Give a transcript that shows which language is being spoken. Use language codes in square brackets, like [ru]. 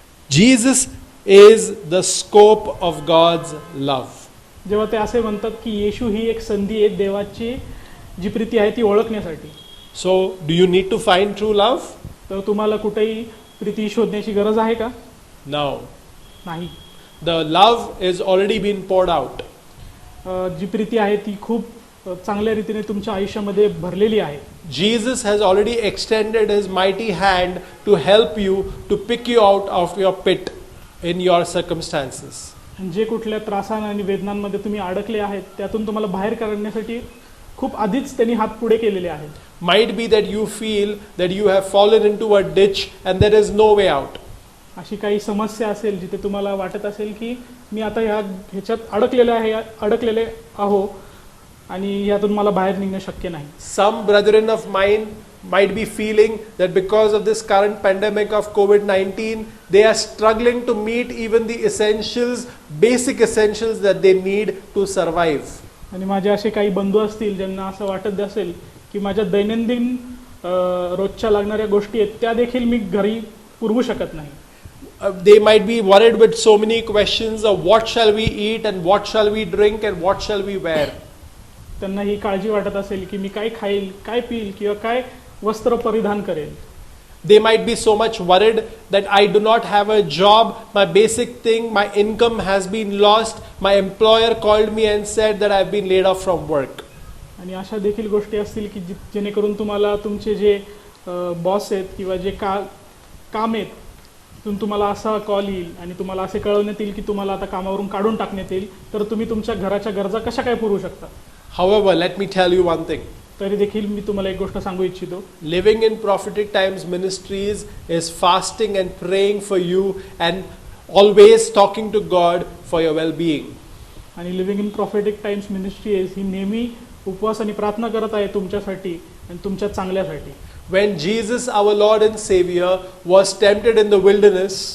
[en] Jesus is the scope of God's love. [mr] जेव्हा ते असे म्हणतात की येशू ही एक संधी आहे देवाची जी प्रीती आहे ती ओळखण्यासाठी. [en] So, do you need to find true love? [mr] तर तुम्हाला कुठेही प्रीती शोधण्याची गरज आहे का? [en] No. [mr] नाही. [en] The love is already been poured out. [mr] जी प्रीती आहे ती खूप चांगल्या रीतीने तुमच्या आयुष्यामध्ये भरलेली आहे. [en] Jesus has already extended his mighty hand to help you to pick you out of your pit in your circumstances. [mr] जे कुठल्या त्रासां आणि वेदनांमध्ये तुम्ही अडकले आहेत त्यातून तुम्हाला बाहेर काढण्यासाठी खूप आधीच त्यांनी हात पुढे केलेले आहेत. [en] Might be that you feel that you have fallen into a ditch and there is no way out. [mr] अशी काही समस्या असेल जिथे तुम्हाला वाटत असेल की मी आता ह्याच्यात अडकलेले आहो आणि यातून मला बाहेर निघणं शक्य नाही. [en] Some brethren of mine might be feeling that because of this current pandemic of COVID-19, they are struggling to meet even the essentials, basic essentials that they need to survive. [mr] आणि माझे असे काही बंधू असतील ज्यांना असं वाटत असेल की माझ्या दैनंदिन रोजच्या लागणाऱ्या गोष्टी आहेत त्या देखील मी घरी पुरवू शकत नाही. [en] They might be worried with so many questions of what shall we eat and what shall we drink and what shall we wear. [mr] त्यांना ही काळजी वाटत असेल की मी काय खाईल, काय पिईल किंवा काय वस्त्र परिधान करेल. [en] They might be so much worried that I do not have a job, my basic thing, my income has been lost, my employer called me and said that I've been laid off from work. [mr] आणि अशा देखील गोष्टी असतील की जेणेकरून तुम्हाला तुमचे जे बॉस आहेत किंवा जे काम आहेत तिथून तुम्हाला असा कॉल येईल आणि तुम्हाला असे कळवण्यात येईल की तुम्हाला आता कामावरून काढून टाकण्यात येईल, तर तुम्ही तुमच्या घराच्या गरजा कशा काय पुरवू शकता. [en] However, let me tell you one thing. [mr] तरी देखील मी तुम्हाला एक गोष्ट सांगू इच्छितो. [en] Living in Prophetic Times Ministries is fasting and praying for you and always talking to God for your well-being. [mr] आणि लिव्हिंग इन प्रॉफेटिक टाइम्स मिनिस्ट्रीज ही नेहमी उपवास आणि प्रार्थना करत आहे तुमच्यासाठी आणि तुमच्या चांगल्यासाठी. [en] When Jesus, our Lord and Savior, was tempted in the wilderness,